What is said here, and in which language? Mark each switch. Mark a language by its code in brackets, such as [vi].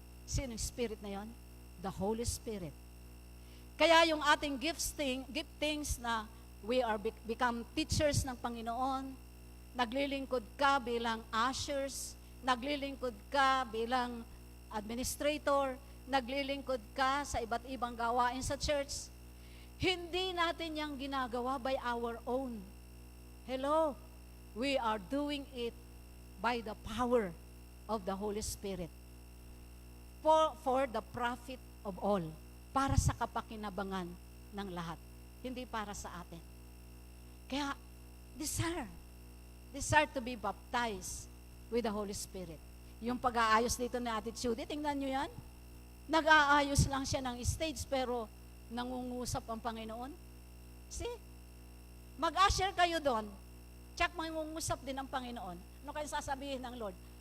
[tl] Sino yung Spirit na yon? The Holy Spirit. Kaya yung ating giftings na [en] we are become teachers [tl] ng Panginoon, naglilingkod ka bilang ushers, naglilingkod ka bilang administrator, naglilingkod ka sa iba't ibang gawain sa church, hindi natin yang ginagawa [en] by our own. [tl] Hello? [en] We are doing it by the power of the Holy Spirit. For the profit of all. [tl] Para sa kapakinabangan ng lahat. Hindi para sa atin. [en] Kaya, desire to be baptized with the Holy Spirit. [tl] Yung pag-aayos dito ni Ate Judy, tingnan nyo yan. Nag-aayos lang siya ng stage, pero nangungusap ang Panginoon. [en] See? [tl] Mag-usher kayo doon. Tsak mangungusap din ang Panginoon. Ano kayo sasabihin ng Lord?